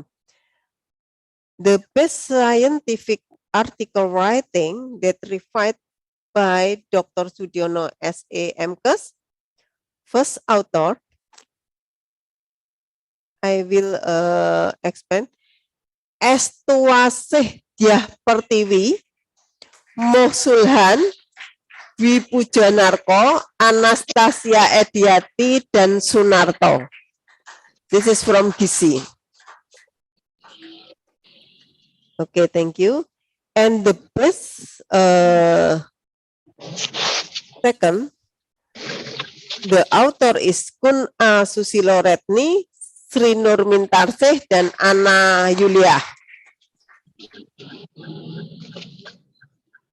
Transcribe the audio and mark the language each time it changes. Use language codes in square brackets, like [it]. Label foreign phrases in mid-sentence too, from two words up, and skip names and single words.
[en] The best scientific article writing that revised by Dr. Sudiono S.A. MKes, first author, I will explain. Estuasih Diah Pertiwi, Moh Sulhan, Dwi Pujanarko, Anastasia Ediati, dan Sunarto. This is from GISI. Okay, thank you. And the best second, the author is Kun A. Susilo Retni, Sri Nurmin Tarsih, dan Ana Yulia.